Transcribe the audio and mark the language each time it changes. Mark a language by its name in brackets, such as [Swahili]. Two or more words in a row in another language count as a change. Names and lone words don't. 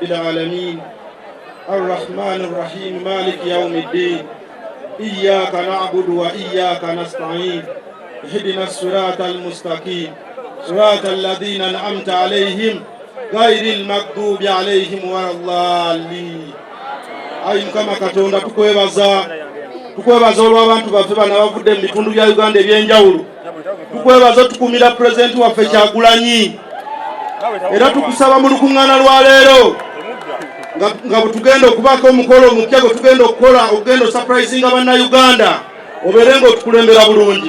[Arabic] العالمين الرحمن الرحيم مالك يوم الدين إياك نعبد وإياك نستعين اهدنا الصراط المستقيم صراط الذين أنعمت عليهم غير المغضوب عليهم ولا الضالين. [Ganda] Ayi kama Katonda tukwebaza olw'abantu baffe bano abavudde mu bitundu bya Uganda ebyenjawulo. Tukwebaza tukumira pulezidenti waffe Kyagulanyi, era tukusaba mu lukuŋŋaana lwa leero nga bwe tugenda okubaako omukolo omupya gwe tugenda okukola okugenda osapurayizinga bannayuganda obeere ng'otukulembera bulungi.